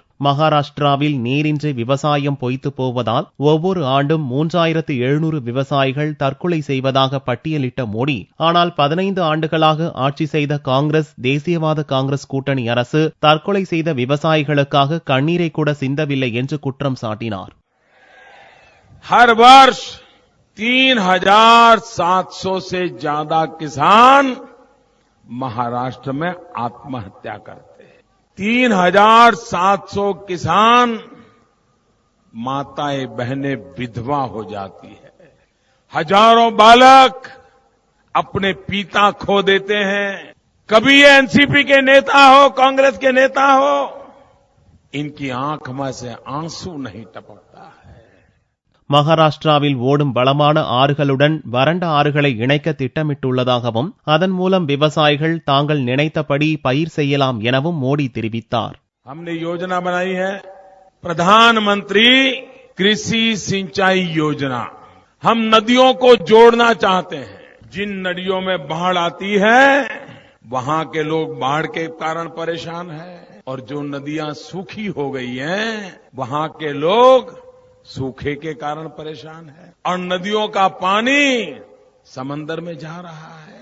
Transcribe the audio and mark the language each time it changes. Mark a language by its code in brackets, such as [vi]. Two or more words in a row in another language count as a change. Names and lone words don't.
[ta] மகாராஷ்டிராவில் நீரின்றி விவசாயம் பொய்த்து போவதால் ஒவ்வொரு ஆண்டும் 3700 விவசாயிகள் தற்கொலை செய்வதாக பட்டியலிட்ட மோடி, ஆனால் 15 ஆண்டுகளாக ஆட்சி செய்த காங்கிரஸ் தேசியவாத காங்கிரஸ் கூட்டணி அரசு தற்கொலை செய்த விவசாயிகளுக்காக கண்ணீரை கூட சிந்தவில்லை என்று குற்றம் சாட்டினார். [hi] हर वर्ष 3700 से ज्यादा किसान महाराष्ट्र में आत्महत्या करते हैं। 3700 किसान माताएं बहनें विधवा हो जाती है। हजारों बालक अपने पिता खो देते हैं। कभी ये एनसीपी के नेता हो, कांग्रेस के नेता हो, इनकी आंख में से आंसू नहीं टपकता है. [ta] மகாராஷ்டிராவில் ஓடும் வளமான ஆறுகளுடன் வறண்ட ஆறுகளை இணைக்க திட்டமிட்டுள்ளதாகவும் அதன் மூலம் விவசாயிகள் தாங்கள் நினைத்தபடி பயிர் செய்யலாம் எனவும் மோடி தெரிவித்தார். [hi] हमने योजना बनाई है प्रधानमंत्री कृषि सिंचाई योजना. हम नदियों को जोड़ना चाहते हैं. जिन नदियों में बाढ़ आती है वहां के लोग बाढ़ के कारण परेशान हैं, और जो नदियां सूखी हो गई हैं वहां के लोग सूखे के कारण परेशान है, और नदियों का पानी समंदर में जा रहा है.